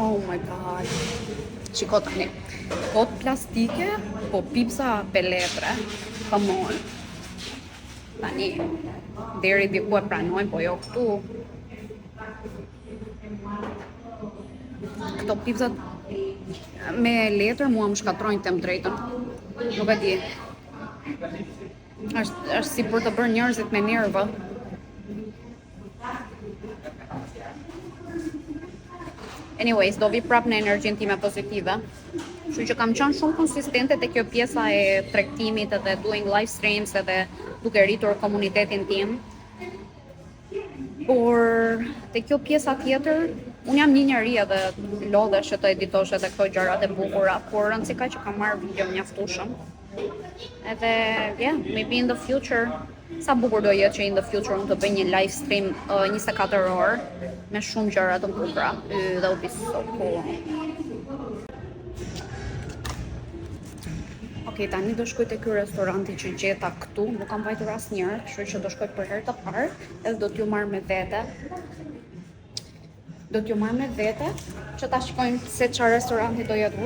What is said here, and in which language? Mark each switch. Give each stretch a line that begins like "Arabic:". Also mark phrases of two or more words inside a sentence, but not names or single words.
English: my god.
Albanian: Shiko tani. Kot plastike, po pipsa peletre.
English: Come on.
Albanian: Tani, deri diku e pranojnë, po jo këtu. Këto pipsat me letër mua më shkatrojnë të më drejtën. Nuk e di. Është si për të bërë njerëzit me nervë. Anyways, do vi prap në energjinë time pozitive. Kështu që kam qenë shumë konsistente te kjo pjesa e tregtimit edhe
English: doing live streams
Albanian: edhe duke rritur komunitetin tim. Por te kjo pjesa tjetër, unë jam një njeri edhe lodhesh që të editosh edhe këto gjërat e bukura, por rëndësi ka që kam marrë video mjaftueshëm. Edhe,
English: yeah, maybe in the future,
Albanian: sa bukur do jetë që
English: in the future
Albanian: unë të bëj një
English: live stream
Albanian: 24 orë me shumë gjëra të bukura.
English: That would be so cool.
Albanian: Okej, tani do shkoj te ky restoranti që gjeta këtu, nuk kam vajtur asnjëherë, kështu që do shkoj për herë të parë, edhe do t'ju marr me vete. Që ta shikojmë se çfarë restoranti do jetë.